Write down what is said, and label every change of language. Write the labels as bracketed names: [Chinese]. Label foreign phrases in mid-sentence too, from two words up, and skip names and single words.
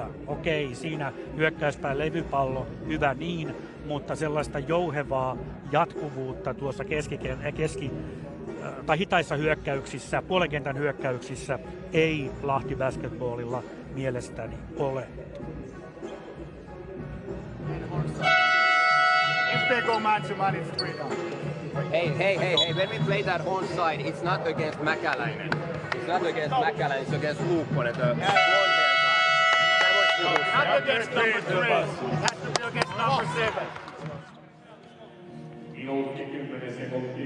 [Finnish] Okei, siinä hyökkäyspään levypallo, hyvä niin, mutta sellaista jouhevaa jatkuvuutta tuossa tai hitaissa hyökkäyksissä, puolenkentän hyökkäyksissä ei Lahti Basketballilla mielestäni ole. [English] If they go man to man, it's 3 down. Hey, when we play that onside, it's not against Mäkäläinen. It's not against Mäkäläinen, it's against Luukkonen, the long side. Not against number 3. It has to be against number 7. [Finnish] Minuutti 10 sekuntia.